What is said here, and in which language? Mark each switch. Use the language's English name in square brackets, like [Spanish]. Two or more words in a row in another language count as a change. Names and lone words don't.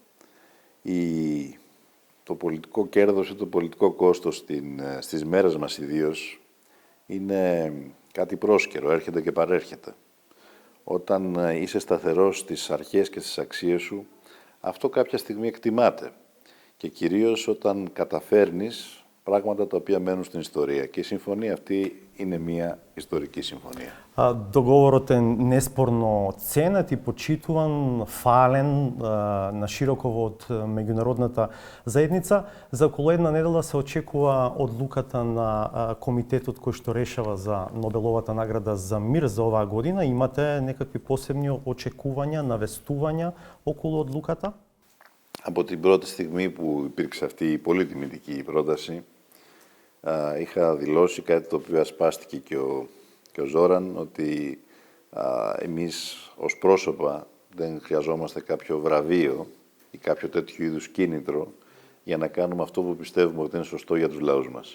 [Greek] Το πολιτικό κέρδος ή το πολιτικό κόστος στις μέρες μας ιδίως είναι κάτι πρόσκαιρο, έρχεται και παρέρχεται. Όταν είσαι σταθερός στις αρχές και στις αξίες σου, αυτό κάποια στιγμή εκτιμάται. Και κυρίως όταν καταφέρνεις πράγματα τα οποία μένουν στην ιστορία. Και η συμφωνία αυτή είναι μια ιστορική συμφωνία. [Macedonian] Договорот е неспорно ценет и почитуван, фален на широко од меѓународната заедница. За околу една недела се очекува одлуката на комитетот кој што решава за Нобеловата награда за мир за оваа година. Имате некакви посебни очекувања, навестувања околу одлуката? [Greek] Από την πρώτη στιγμή που υπήρξε αυτή η πολύ τιμητική πρόταση, είχα δηλώσει κάτι το οποίο ασπάστηκε και ο Ζόραν, ότι εμείς ως πρόσωπα δεν χρειαζόμαστε κάποιο βραβείο ή κάποιο τέτοιο είδους κίνητρο για να κάνουμε αυτό που πιστεύουμε ότι είναι σωστό για τους λαούς μας.